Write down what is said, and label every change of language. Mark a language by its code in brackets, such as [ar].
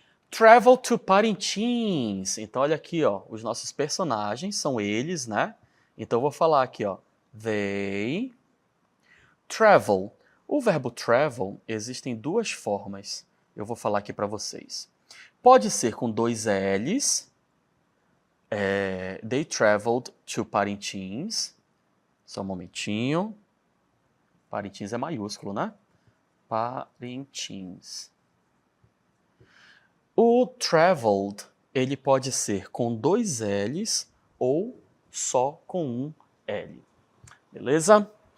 [en] Travel to Parintins. [pt] Então, olha aqui, ó, os nossos personagens são eles, né? Então, eu vou falar aqui, ó, [en] they travel. [pt] O verbo travel, existem 2 formas. Eu vou falar aqui para vocês. Pode ser com 2 L's. [en] They traveled to Parintins. [pt] Só um momentinho. Parintins é maiúsculo, né? Parintins. O traveled, ele pode ser com 2 L's ou só com um L. Beleza?